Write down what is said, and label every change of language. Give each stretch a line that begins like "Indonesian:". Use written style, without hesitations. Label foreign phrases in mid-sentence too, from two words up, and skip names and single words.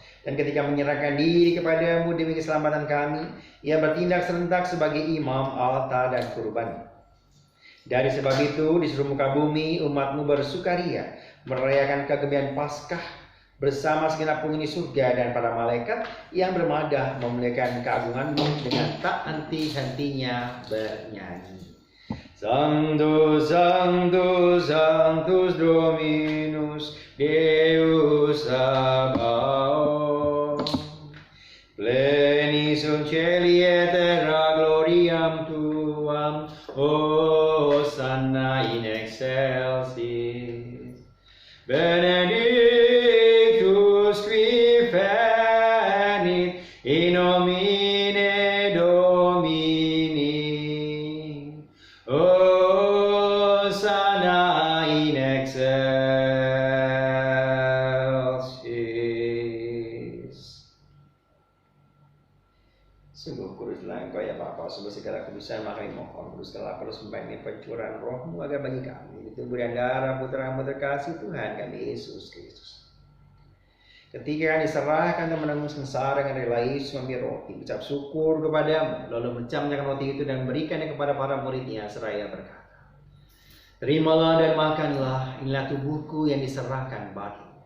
Indonesian: Dan ketika menyerahkan diri kepadamu demi keselamatan kami, Ia bertindak serentak sebagai imam, altar, dan kurban. Dari sebab itu, di seluruh muka bumi, umat-Mu bersukaria, merayakan kegembiraan Paskah bersama segenap penghuni surga dan para malaikat yang bermadah memuliakan keagungan-Mu dengan tak henti-hentinya bernyanyi.
Latin: Sanctus, Sanctus, Sanctus Dominus, Deus Sabaoth. Pleni sunt caeli et terra gloriam Tuam, Hosanna in excelsis. Benedictus qui venit in nomine Domini. Hosanna in excelsis.
Indonesian: Sungguh kuduslah Engkau ya Bapa, sungguh segala kudusan, maka kami mohon kuduskanlah persembahan ini pencurahan Roh-Mu agar bagi kami di tubuh dan darah Putra-Mu terkasih Tuhan kami Yesus Kristus. Ketika diserahkan dan menanggung sengsara dengan rela, Yesus mengambil roti, ucap syukur kepadamu, lalu mencamkan roti itu dan memberikannya kepada para muridnya, seraya berkata, terimalah dan makanlah, inilah tubuhku yang diserahkan bagimu.